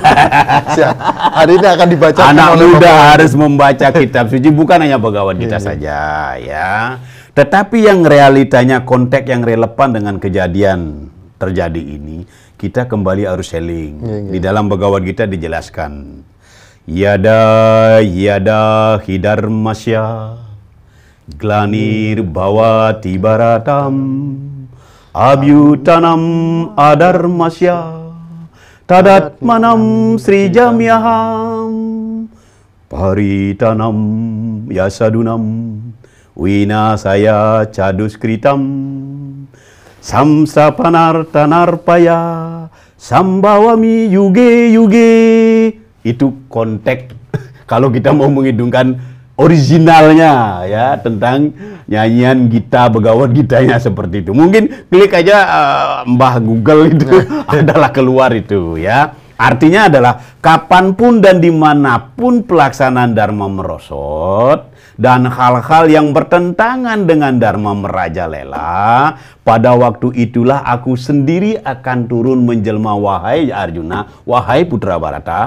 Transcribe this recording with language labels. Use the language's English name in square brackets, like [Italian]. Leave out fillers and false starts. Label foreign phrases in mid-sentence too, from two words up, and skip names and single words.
[Indonesian] Siap. Hari ini akan dibaca. Anak muda harus membaca kitab suci, bukan hanya Bhagavad Gita saja, ya. Tetapi yang realitanya, konteks yang relevan dengan kejadian terjadi ini, kita kembali harus seling. Di dalam Bhagavad Gita dijelaskan, [Sanskrit] yada hidarmasya Glanir bhavati bharatam abhyutanam adarmasya tadatmanam srijamyaham paritanam yasadunam winasaya caduskritam samsapanartanarpaya sambawami yuge. [Indonesian] Itu konteks kalau kita mau menghidungkan originalnya ya tentang nyanyian Gita, Bhagavad Gitanya seperti itu. Mungkin klik aja Mbah Google itu adalah keluar itu ya. Artinya adalah kapanpun dan dimanapun pelaksanaan Dharma merosot dan hal-hal yang bertentangan dengan Dharma merajalela, pada waktu itulah aku sendiri akan turun menjelma, wahai Arjuna, wahai putra Bharata.